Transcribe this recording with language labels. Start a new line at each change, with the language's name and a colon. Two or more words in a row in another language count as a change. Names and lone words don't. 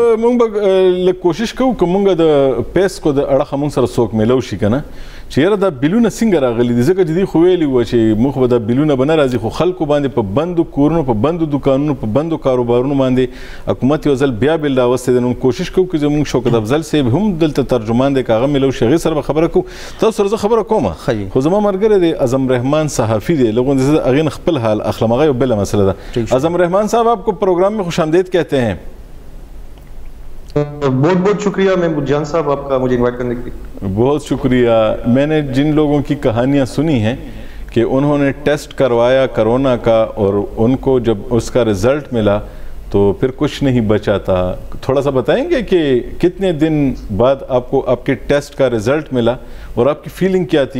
Pashto: موږ به لږ کوشش کوو که موږ د پیسکو د اړخه موږ سره څوک میلو شي که نه چې یاره دا بلونه څنګه راغلي دي ځکه چې دوی خو ویلي وه چې موږ به دا بلونه به نه راځي خو خلکو باندې په بندو کورونو په بندو دوکانونو په بندو کاروبارونو باندې حکومت یو ځل بیا بل راوستی دی نو کوشش کوو که زموږ شوکت افضل صاحب هم دلته ترجمان دی که هغه میلو شي هغې سره به خبره کوو تاسو سره زه خبره کوم خو زما ملګری دی اعظم رحمان صحافي دی لږ غوندې زه د هغې نه خپل حال اخلم هغه یو بله مسله ده اعظم رحمان صاحب
Urdu: آپ کو پروگرام میں خوش آمدید کہتے ہیں بہت بہت شکریہ محمود جان صاحب آپ کا مجھے انوائٹ کرنے کے لیے بہت شکریہ میں نے جن لوگوں کی کہانیاں سنی ہیں کہ انہوں نے ٹیسٹ کروایا کرونا کا اور ان کو جب اس کا رزلٹ ملا تو پھر کچھ نہیں بچا تھا تھوڑا سا بتائیں گے کہ کتنے دن بعد آپ کو آپ کے ٹیسٹ کا رزلٹ ملا اور آپ کی فیلنگ کیا تھی